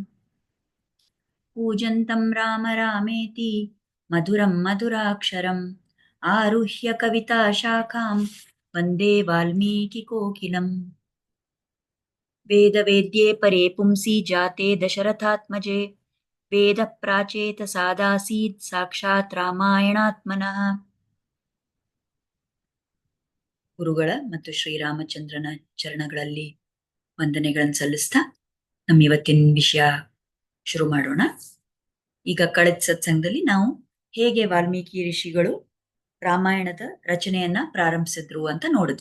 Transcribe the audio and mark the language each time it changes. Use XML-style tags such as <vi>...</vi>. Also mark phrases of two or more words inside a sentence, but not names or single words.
<sa>पूजन्तं राम रामेति मधुरं मधुराक्षरम् आरुह्य कविताशाखां वन्दे वाल्मीकिकोकिलम्. वेदवेद्ये परे पुंसि जाते दशरथात्मजे वेदप्राचेत सादासीत् साक्षात् ರಾಮಾಯಣಾತ್ಮನಃ.</sa> <kn>ಗುರುಗಳ ಮತ್ತು ಶ್ರೀರಾಮಚಂದ್ರನ ಚರಣಗಳಲ್ಲಿ ವಂದನೆಗಳನ್ನು ಸಲ್ಲಿಸ್ತಾ ನಮ್ಮ ಇವತ್ತಿನ ವಿಷಯ ಶುರು ಮಾಡೋಣ. ಈಗ ಕಳೆದ ಸತ್ಸಂಗದಲ್ಲಿ ನಾವು ಹೇಗೆ ವಾಲ್ಮೀಕಿ ಋಷಿಗಳು ರಾಮಾಯಣದ ರಚನೆಯನ್ನ ಪ್ರಾರಂಭಿಸಿದ್ರು ಅಂತ ನೋಡಿದ್ವಿ.</kn>